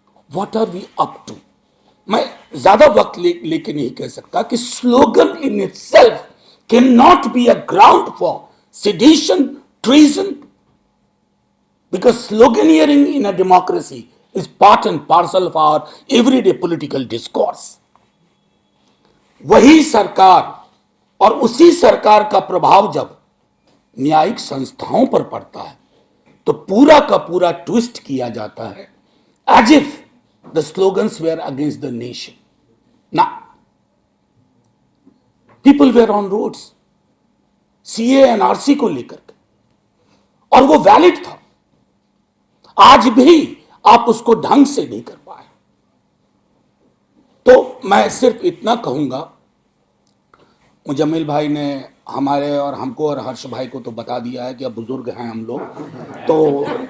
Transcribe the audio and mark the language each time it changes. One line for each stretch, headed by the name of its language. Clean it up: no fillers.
English: What are we up to?
Hindi: मैं ज्यादा वक्त लेके नहीं कह सकता कि
English: Slogan in itself can not be a ground for sedition, treason, because sloganeering in a democracy is part and parcel of our everyday political discourse.
Hindi: वही सरकार और उसी सरकार का प्रभाव जब न्यायिक संस्थाओं पर पड़ता है तो पूरा का पूरा ट्विस्ट किया जाता है,
English: As if the slogans were against the nation. Now, people were on roads, CA and RC
Hindi: को लेकर के, और वो वैलिड था। आज भी आप उसको ढंग से नहीं कर पाए। तो मैं सिर्फ इतना कहूंगा, मुजम्मिल भाई ने हमारे और हमको और हर्ष भाई को तो बता दिया है कि अब बुजुर्ग हैं हम लोग, तो